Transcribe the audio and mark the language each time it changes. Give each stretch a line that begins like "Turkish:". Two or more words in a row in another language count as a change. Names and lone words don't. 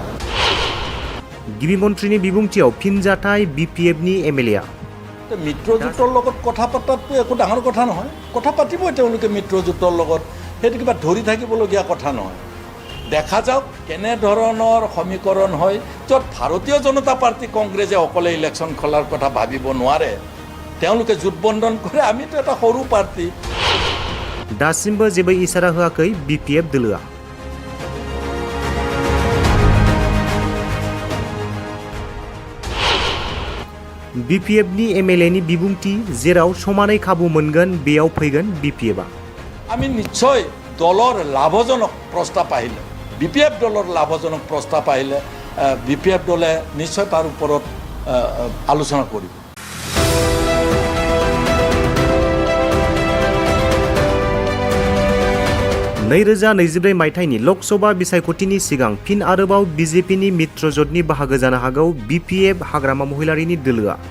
Bodo: गिबि मन्थ्रिनि बिबुंथियाव फिनजाथाय BPFनि MLAआ
Assamese: মিত্ৰজোঁটৰ লগত কথা পতাটো একো ডাঙৰ কথা নহয় কথা পাতিবই তেওঁলোকে মিত্ৰজোঁটৰ লগত সেইটো কিবা ধৰি থাকিবলগীয়া কথা নহয় দেখা যাওক কেনে ধৰণৰ সমীকৰণ হয় য'ত ভাৰতীয় জনতা পাৰ্টি কংগ্ৰেছে অকলে ইলেকশ্যন খোলাৰ কথা ভাবিব নোৱাৰে তেওঁলোকে জোটবন্ধন কৰে আমিতো এটা সৰু পাৰ্টি
Bodo: दासिमबो जेबो इसारा होआखै BPF दोलोआ BPFनि MLAनि बिबुंथि जेराव समानै खाबु मोनगोन बेयाव फैगोन BPFआ
Assamese: আমি নিশ্চয় দলৰ লাভজনক প্ৰস্তাৱ আহিলে BPF দলৰ লাভজনক প্ৰস্তাৱ আহিলে BPF দলে নিশ্চয় তাৰ ওপৰত আলোচনা কৰিব
Bodo: 2024 मायथाइनि लकसभा बिसायख'थिनि सिगां फिन आरोबाव BJPनि मित्रजोटनि बाहागो जानो हागौ BPF हाग्रामा महिलारिनि दोलोआ